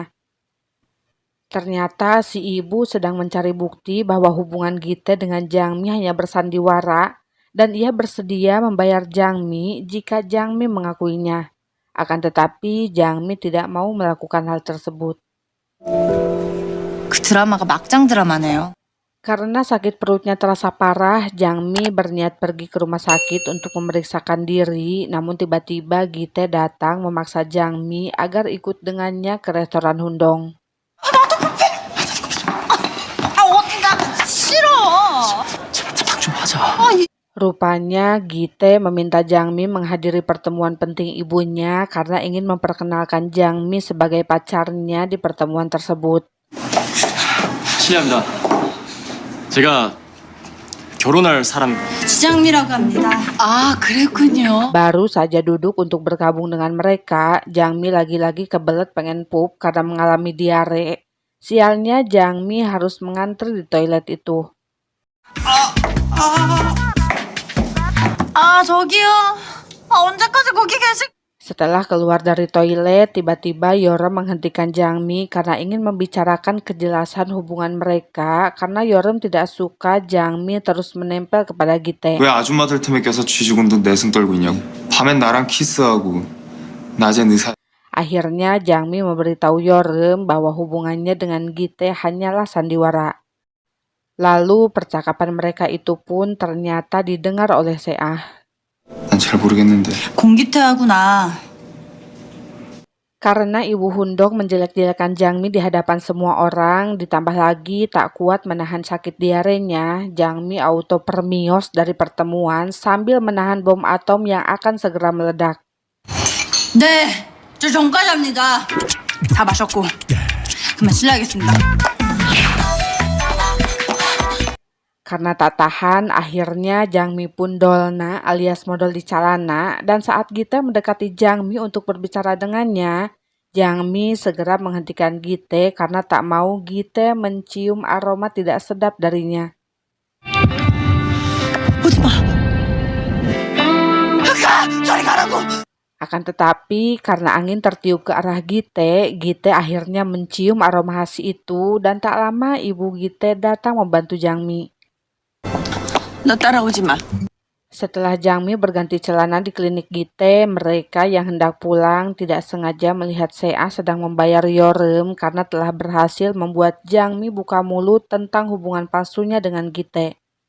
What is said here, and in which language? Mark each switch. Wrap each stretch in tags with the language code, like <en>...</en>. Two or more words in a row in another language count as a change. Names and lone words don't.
<id>Ternyata si ibu sedang mencari bukti bahwa hubungan Gite dengan Jangmi hanya bersandiwara dan ia bersedia membayar Jangmi jika Jangmi mengakuinya. Akan tetapi Jangmi tidak mau melakukan hal tersebut.</id> <ko>그 드라마가 막장 드라마네요.</ko> <id>Karena sakit perutnya terasa parah, Jangmi berniat pergi ke rumah sakit untuk memeriksakan diri. Namun tiba-tiba Gite datang memaksa Jangmi agar ikut dengannya ke restoran Hundong.</id> <ko>나 싫어. 부탁 좀 하자.</ko> <id>Rupanya Gite meminta Jangmi menghadiri pertemuan penting ibunya karena ingin memperkenalkan Jangmi sebagai pacarnya di pertemuan tersebut.</id> <ko>실례합니다. 제가 결혼할 사람. 지장미라고 합니다. 아, 그랬군요.</ko> <id>Baru saja duduk untuk bergabung dengan mereka, Jangmi lagi-lagi kebelet pengen pup karena mengalami diare. Sialnya Jangmi harus mengantri di toilet itu.</id> <ko>저기요. 언제까지 거기 계실?</ko> <id>Setelah keluar dari toilet, tiba-tiba Yeoreum menghentikan Jangmi karena ingin membicarakan kejelasan hubungan mereka karena Yeoreum tidak suka Jangmi terus menempel kepada Gite.</id> <ko>왜 아줌마들 틈에 껴서 쥐죽은 듯 내숭 떨고 있냐고. 밤엔 나랑 키스하고 낮엔 의사.</ko> <id>Akhirnya Jangmi memberitahu Yeoreum bahwa hubungannya dengan Gite hanyalah sandiwara. Lalu percakapan mereka itu pun ternyata didengar oleh Seah.</id> <ko>난 잘 모르겠는데. 공기태하구나.</ko> <id>Karena Ibu Hundong menjelek-jelekan Jangmi di hadapan semua orang, ditambah lagi tak kuat menahan sakit diarenya, Jangmi auto permios dari pertemuan sambil menahan bom atom yang akan segera meledak.</id> <ko>네, 저 정과자입니다. 다 마셨고 그만 실례하겠습니다.</ko> <id>Karena tak tahan, akhirnya Jangmi pun dolna alias modal di celana dan saat Gite mendekati Jangmi untuk berbicara dengannya, Jangmi segera menghentikan Gite karena tak mau Gite mencium aroma tidak sedap darinya. Akan tetapi karena angin tertiup ke arah Gite, Gite akhirnya mencium aroma khas itu dan tak lama Ibu Gite datang membantu Jangmi.</id> <ko>너 따라오지 마.</ko> <id>Setelah Jangmi berganti celana di klinik Gite, mereka yang hendak pulang tidak sengaja melihat Sea sedang membayar Yeoreum karena telah berhasil membuat Jangmi buka mulut tentang hubungan palsunya dengan Gite.</id>